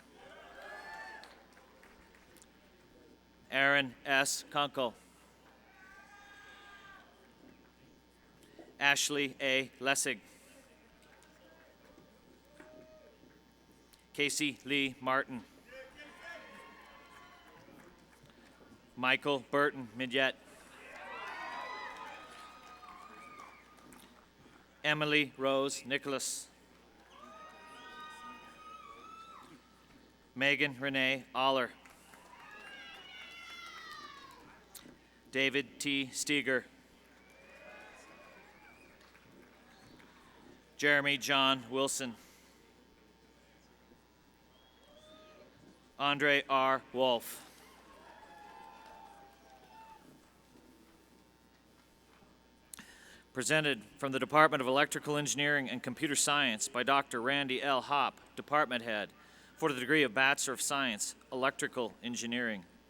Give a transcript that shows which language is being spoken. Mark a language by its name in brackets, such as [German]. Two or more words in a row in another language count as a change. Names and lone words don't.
[English] Aaron S. Kunkel. Ashley A. Lessig. Casey Lee Martin. Michael Burton Midget. Emily Rose Nicholas. Megan Renee Aller. David T. Steger. Jeremy John Wilson. Andre R. Wolf. Presented from the Department of Electrical Engineering and Computer Science by Dr. Randy L. Hopp, Department Head, for the degree of Bachelor of Science, Electrical Engineering.